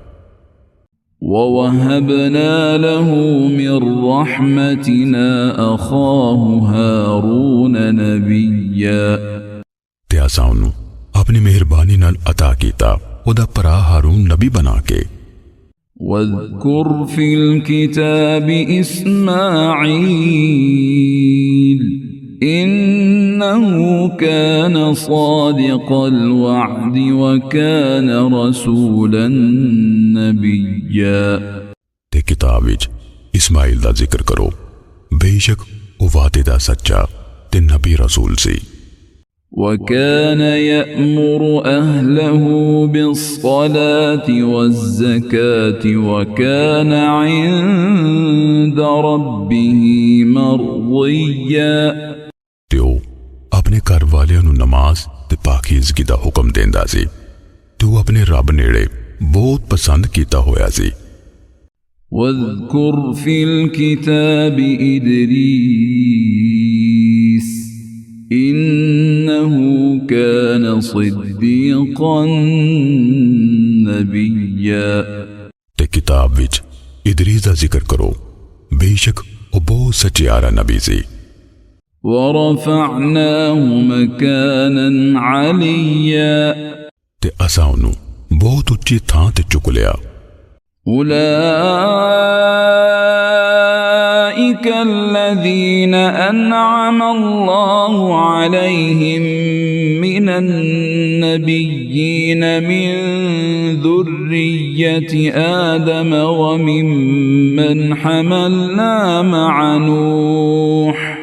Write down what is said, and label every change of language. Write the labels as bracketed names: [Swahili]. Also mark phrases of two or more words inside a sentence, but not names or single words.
[Arabic] ووهبنا له من رحمتنا أخاه هارون نبيا [Punjabi] ਤੇ ਅਸਾਂ ਉਹਨੂੰ ਆਪਣੀ ਮਿਹਰਬਾਨੀ ਨਾਲ عطا ਕੀਤਾ ਉਹਦਾ ਭਰਾ ਹਾਰੂਨ ਨਬੀ ਬਣਾ ਕੇ। [Arabic] واذكر في الكتاب إسماعيل إنه كان صادق الوعد وكان رسولا نبيا [Punjabi] ਤੇ ਕਿਤਾਬ ਵਿੱਚ ਇਸਮਾਈਲ ਦਾ ਜ਼ਿਕਰ ਕਰੋ, ਬੇਸ਼ੱਕ ਉਹ ਵਾਅਦੇ ਦਾ ਸੱਚਾ ਤੇ ਨਬੀ ਰਸੂਲ ਸੀ। [Arabic] وكان يأمر أهله بالصلاة والزكاة وكان عند ربه مرضيا [Punjabi] ਤੇ ਉਹ ਆਪਣੇ ਘਰ ਵਾਲਿਆਂ ਨੂੰ ਨਮਾਜ਼ ਤੇ ਪਾਕੀਜ਼ਗੀ ਦਾ ਹੁਕਮ ਦਿੰਦਾ ਸੀ ਤੇ ਉਹ ਆਪਣੇ ਰੱਬ ਨੇੜੇ ਬਹੁਤ ਪਸੰਦ ਕੀਤਾ ਹੋਇਆ ਸੀ। [Arabic] واذكر في الكتاب إدريس إنه كان صديقا نبيا [Punjabi] ਤੇ ਕਿਤਾਬ ਵਿੱਚ ਇਦਰੀਸ ਦਾ ਜ਼ਿਕਰ ਕਰੋ, ਬੇਸ਼ੱਕ ਉਹ ਬਹੁਤ ਸੱਚਿਆਰਾ ਨਬੀ ਸੀ। [Arabic] ورفعناه مكانا عليا [Punjabi] ਤੇ ਅਸਾਂ ਉਹਨੂੰ ਬਹੁਤ ਉੱਚੀ ਥਾਂ ਤੇ ਚੁੱਕ ਲਿਆ। [Arabic] أولئك الذين أنعم الله عليهم من النبيين من ذرية آدم وممن حملنا مع نوح